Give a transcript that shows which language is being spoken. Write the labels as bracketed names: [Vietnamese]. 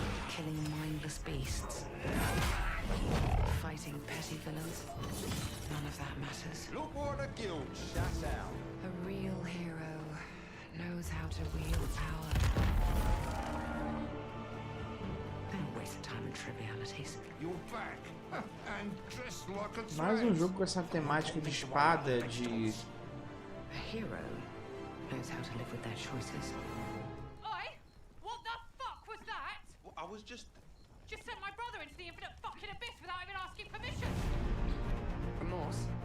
[English] Killing mindless beasts. Fighting petty villains. None of that matters. Look what the guild shut out. A real hero knows how to wield power. Don't waste time on trivialities. You're back. And dressed like a [Portuguese] Mais um [English] tramp. [Portuguese] jogo com essa temática de espada, de... [English] A hero knows how to live with their choices. Oi! What the fuck was that? Well, I was just... Just sent my brother into the infinite fucking abyss without even asking permission. Remorse?